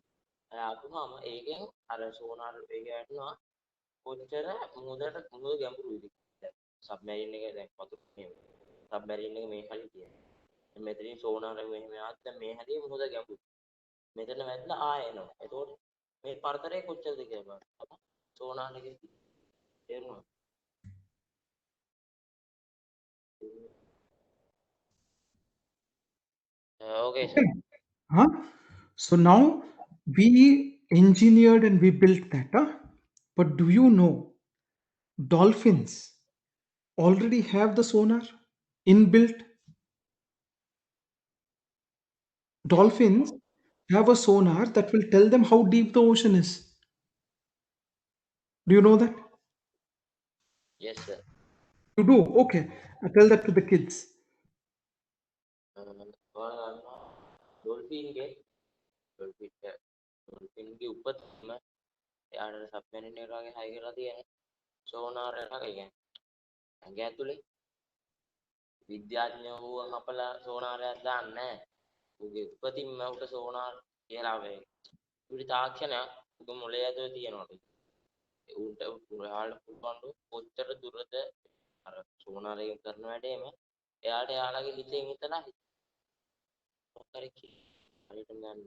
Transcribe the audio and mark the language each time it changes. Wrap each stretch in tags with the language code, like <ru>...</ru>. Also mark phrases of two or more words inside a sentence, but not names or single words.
<si>ආපුවාම ඒකෙන් අර සෝනාර වේගය වටනවා කොච්චර මුහුද ගැඹුරුද කියලා. සබ්මැරින් එක දැන් වතුර මේ සබ්මැරින් එක මේ හරිය තියෙනවා. මෙතනින් සෝනාර මෙහෙම ආවත් දැන් මේ හරිය මුහුද ගැඹුරු. මෙතන වැදිලා ආය එනවා. එතකොට මේ පරතරය කොච්චරද කියලා බලන්න. සෝනාර එකේ තේරුණාද?</si> <en>Okay, sir. Okay. Huh? So now we engineered and we built that. Huh? But do you know dolphins already have the sonar inbuilt? Dolphins have a sonar that will tell them how deep the ocean is. Do you know that? Yes, sir. You do? Okay. I tell that to the kids.</en> <hi>Dolphin के Dolphin के ऊपर में यार</hi> <si>सबमरीन එක වගේ හයි කරලා තියෙන සෝනාර් එකක් කියන්නේ ඇඟ ඇතුලේ විද්‍යාඥයෝ අපලා සෝනාරයක් දාන්නේ නැහැ. උගේ උපතින්ම උට සෝනාර් කියලා වේ. උඩ තාක්ෂණයක් උගේ මොලේ ඇතුලේ තියෙනවා. උන්ට ඔයාලට පුළුවන් කොච්චර දුරද අර සෝනාර් එකෙන් කරන වැඩේම එයාට එයාලගේ හිතෙන් හිතලා හරි හරියට ගන්න.</si>